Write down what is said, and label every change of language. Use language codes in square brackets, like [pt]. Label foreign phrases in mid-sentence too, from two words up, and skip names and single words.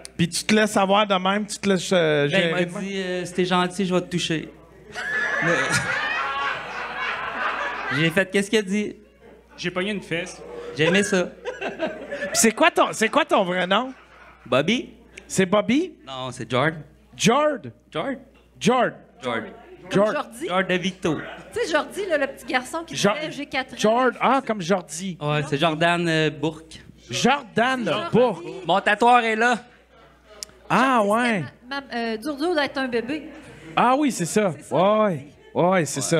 [fr] Puis tu te laisses avoir de même, tu te laisses Ben, il gérer m'a de même. dit, si t'es gentil, je vais te toucher. Mais- J'ai fait, qu'est-ce qu'il a dit? J'ai pogné une fesse. J'ai aimé ça. Puis c'est quoi ton vrai nom? Bobby? C'est Bobby? Non, c'est Jord. Jord? Jord? Jord. Jord. Comme Jord. Jordi. Jord de Victo. Tu sais, Jordi, là, le petit garçon qui Jo- disait « J'ai 4 ans ». Jord. Ah, comme Jordi. Ouais, c'est Jordan Bourque. Jordan n'a pas. Mon tatoueur est là. Ah, ouais. Dur d'être un bébé. Ah oui, c'est ça. Ouais, c'est ça.